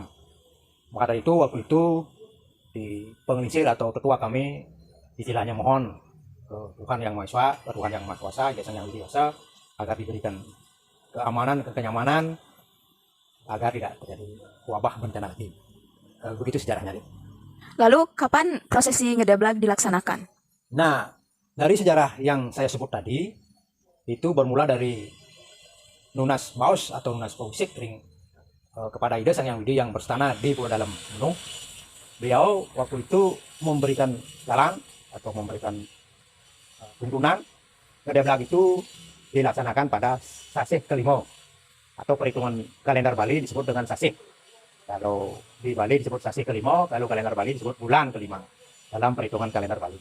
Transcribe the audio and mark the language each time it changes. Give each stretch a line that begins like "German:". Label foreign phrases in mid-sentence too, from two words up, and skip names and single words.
Indonesian: Maka dari itu waktu itu di pengisir atau tetua kami istilahnya mohon ke Tuhan Yang Maha Esa, ke Tuhan Yang Maha Kuasa, Yang Sang Widi Wasa, agar diberikan keamanan, kenyamanan, agar tidak terjadi wabah bencana lagi. Begitu sejarahnya. Lalu, kapan prosesi Ngedeblag dilaksanakan? Nah, dari sejarah yang saya sebut tadi, itu bermula dari Nunas Baos atau Nunas Pausik ring kepada Ida Sang Yang Widi yang berstana di Pulau Dalam Gunung. Beliau waktu itu memberikan jalan atau memberikan tuntunan Ngedeblag itu dilaksanakan pada Sasih kelima, atau perhitungan kalender Bali disebut dengan Sasih. Kalau di Bali disebut Sasih kelima, kalau kalender Bali disebut bulan kelima dalam perhitungan kalender Bali.